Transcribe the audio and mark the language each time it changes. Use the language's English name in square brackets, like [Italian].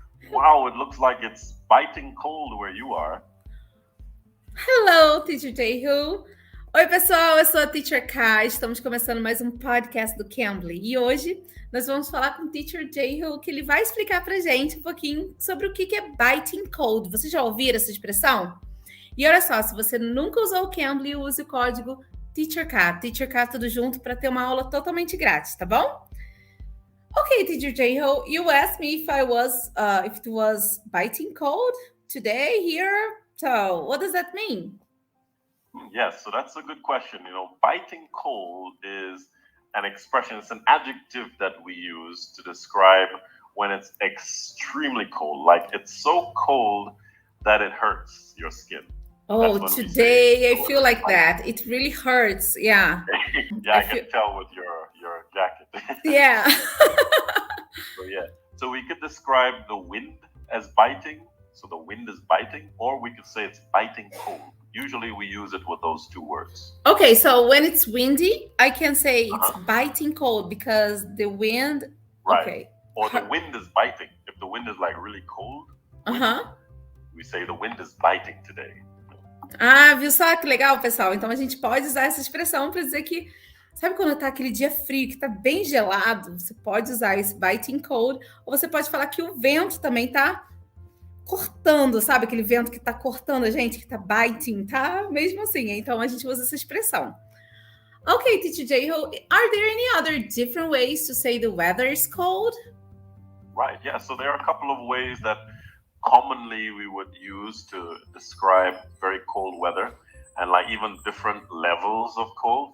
[English] Wow, it looks like it's biting cold where you are. Hello, Teacher Jehu. [Portuguese] Oi, pessoal, eu sou a Teacher Ka. Estamos começando mais um podcast do Cambly. E hoje nós vamos falar com o Teacher Jehu, que ele vai explicar pra gente um pouquinho sobre o que é biting cold. Vocês já ouviram essa expressão? E olha só, se você nunca usou o Cambly, use o código Teacher K tudo junto, para ter uma aula totalmente grátis, tá bom? [English] Okay, Teacher Jehu, you asked me if it was biting cold today here. So, what does that mean? Yes, so that's a good question. Biting cold is an expression, it's an adjective that we use to describe when it's extremely cold. Like it's so cold that it hurts your skin. Oh, today I feel like that. It really hurts. Yeah. Yeah, I can tell with your jacket. Yeah. So we could describe the wind as biting. So the wind is biting, or we could say it's biting cold. Usually we use it with those two words. Okay, so when it's windy, I can say it's biting cold because the wind. Right. Okay. Or the wind is biting. If the wind is like really cold, we say the wind is biting today. [Portuguese] Ah, viu só que legal, pessoal? Então a gente pode usar essa expressão para dizer que, sabe quando tá aquele dia frio, que tá bem gelado, você pode usar esse biting cold, ou você pode falar que o vento também tá cortando, sabe? Aquele vento que tá cortando a gente, que tá biting, tá? Mesmo assim, então a gente usa essa expressão. [English] Okay, Teacher Jehu, are there any other different ways to say the weather is cold? Right, yeah, so there are a couple of ways that commonly we would use to describe very cold weather, and like even different levels of cold.